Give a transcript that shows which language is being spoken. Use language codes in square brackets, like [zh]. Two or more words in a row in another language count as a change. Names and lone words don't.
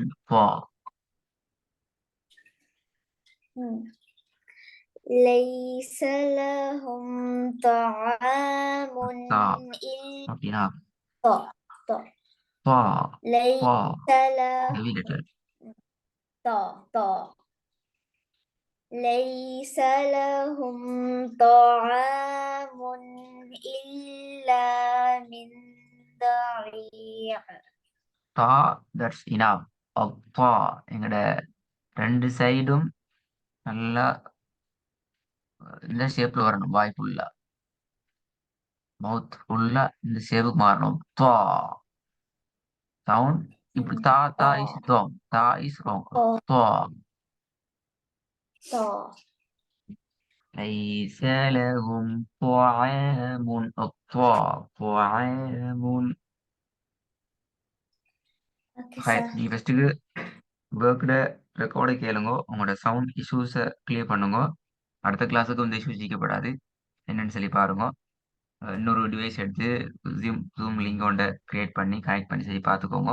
[ar] ليس لهم طعام إلا ليس ليس لهم طعام إلا من ضريع. [en] that's enough. [ta] எங்கட ரெண்டு சைடும் நல்லா இந்த ஷேப்ல வரணும். வாய் ஃபுல்லா, [en] mouth full [ta] இந்த ஷேப்புக்கு மாறணும். [en] சவுண்ட் இப்படி that is wrong. that is wrong. [ar] ليس لهم طعام طعام. [ta] நீ ஃபர்ஸ்ட்டுக்கு ஒர்க்கோட ரெக்கார்டை கேளுங்க. உங்களோட [en] sound issues [ta] கிளியர் பண்ணுங்க. அடுத்த கிளாஸுக்கு வந்து இஷ்யூஸ் ஜிக்கப்படாது என்னன்னு சொல்லி பாருங்க. இன்னொரு டிவைஸ் எடுத்து ஜூம் லிங்கோட கிரியேட் பண்ணி கனெக்ட் பண்ணி சொல்லி பார்த்துக்கோங்க.